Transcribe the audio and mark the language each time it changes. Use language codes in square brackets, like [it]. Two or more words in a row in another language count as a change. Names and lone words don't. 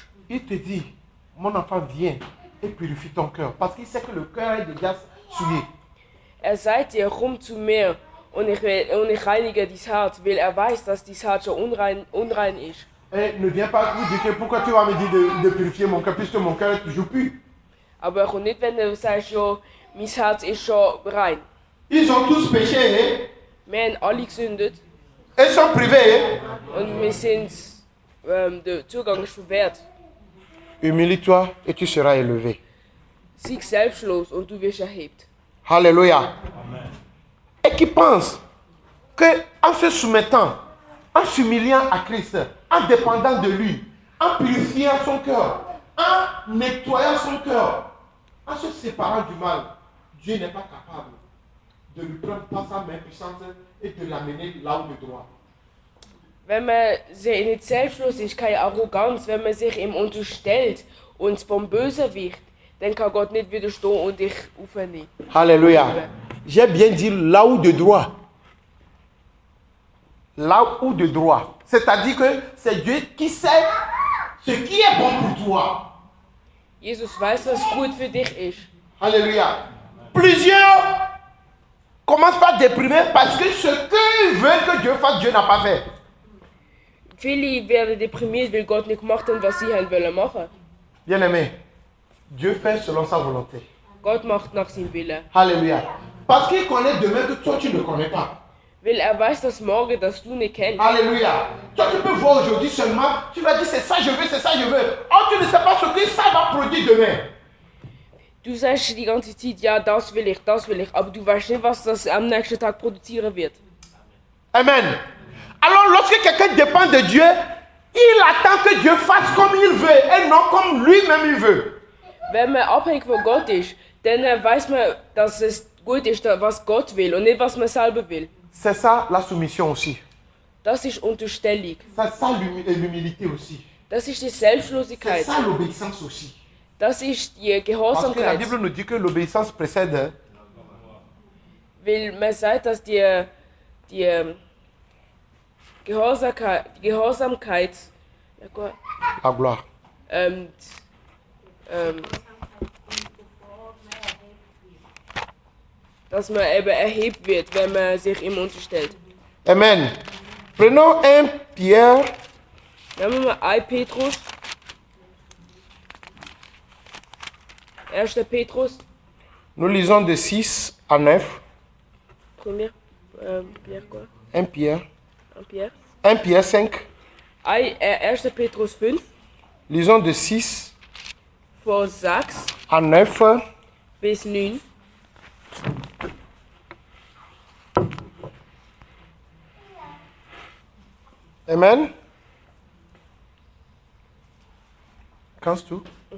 [fr] Il te dit, mon enfant, viens et purifie ton cœur. Parce qu'il sait que le cœur est déjà souillé. [de] Er sagt dir, komm zu mir und ich reinige dein Herz, weil er weiß, dass dein Herz schon unrein ist. [fr] Et ne viens pas lui dire que pourquoi tu vas me dire de purifier mon cœur, puisque mon cœur est toujours pur. [de] Aber er kommt nicht, wenn du sagst, ja, mein Herz ist schon rein. [fr] Ils ont tous péché [de] Wir haben alle gesündet [fr] et sont privés. [de] und wir sind, der Zugang ist verwehrt. [fr] Humilie-toi et tu seras élevé. [de] Sei selbstlos und du wirst erhebt. [fr] Alléluia. Et qui pense qu'en se soumettant, en s'humiliant à Christ, en dépendant de lui, en purifiant son cœur, en nettoyant son cœur, en se séparant du mal, Dieu n'est pas capable de lui prendre par sa main puissante et de l'amener là où il doit. [de] Wenn man sich nicht selbstlos ist, keine Arroganz, wenn man sich ihm unterstellt und vom Bösewicht, dann kann Gott nicht widerstehen und dich aufnehmen. [fr] Alléluia. J'ai bien dit là où de droit. Là où de droit. C'est-à-dire que c'est Dieu qui sait ce qui est bon pour toi. [de] Jesus weiß, was gut für dich ist. [fr] Alléluia. Plusieurs commencent par déprimer parce que ce qu'ils veulent que Dieu fasse, Dieu n'a pas fait. [de] Viele werden deprimiert, weil Gott nicht gemacht hat, was sie haben wollen machen. [fr] Bien-aimé, Dieu fait selon sa volonté. [de] Gott macht nach seinem Willen. [fr] Alléluia. Parce qu'il connaît demain que toi, tu ne connais pas. [de] Weil er weiß, dass morgen, dass du nicht kennst. [fr] Alléluia. Toi, tu peux voir aujourd'hui seulement, tu vas dire c'est ça je veux, c'est ça je veux. Or, tu ne sais pas ce que ça va produire demain. [de] Du sagst die ganze Zeit, ja, das will ich, aber du weißt nicht, was das am nächsten Tag produzieren wird. Amen. [fr] Alors, lorsque quelqu'un dépend de Dieu, il attend que Dieu fasse comme il veut et non comme lui-même il veut. [de] Wenn man abhängig von Gott ist, dann weiß man, dass es gut ist, was Gott will und nicht, was man selber will. [fr] C'est ça la soumission aussi. [de] Das ist Unterstellung. [fr] C'est ça l'humilité aussi. [de] Das ist die [fr] C'est [de] Selbstlosigkeit. [fr] ça l'obéissance aussi. [de] Das ist die [fr] Parce que la [de] Gehorsamkeit. [fr] Bible nous dit que l'obéissance précède. [de] Weil man sagt, dass die Gehorsamkeit ja, gut, [fr] La gloire. [de] ähm, dass man eben erhebt wird, wenn man sich ihm unterstellt. [fr] Amen. Prenons 1 Pierre, [de] Nehmen wir mal 1 Petrus. 1. Petrus, [fr] nous lisons de 6 à 9. Première, Pierre quoi? 1 Pierre. 1 Pierre. 1 Pierre 5. [de] 1. Petrus 5, [fr] Lisons de 6 [de] von 6 [fr] à 9. [de] bis 9. Amen. Kannst du?